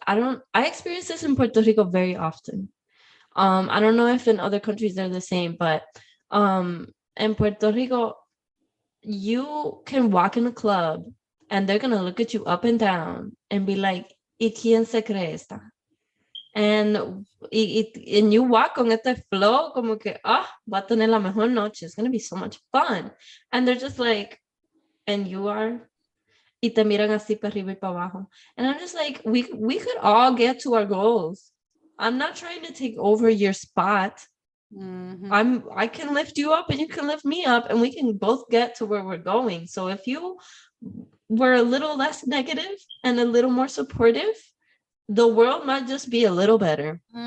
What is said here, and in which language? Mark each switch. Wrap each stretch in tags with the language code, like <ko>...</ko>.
<en>I experience this in Puerto Rico very often. I don't know if in other countries they're the same, but in Puerto Rico, you can walk in a club and they're gonna look at you up and down and be like,</en> <es>¿Y quién se cree esta?</es> <en>And you walk on</en> <es>este flow como que, va a tener la mejor noche.</es> <en>It's gonna be so much fun. And they're just like, and you are?</en> <es>Y te miran así para arriba y para abajo.</es> <en>And I'm just like, we could all get to our goals. I'm not trying to take over your spot. I can lift you up and you can lift me up, and we can both get to where we're going. So if you were a little less negative and a little more supportive, the world might just be a little better.</en>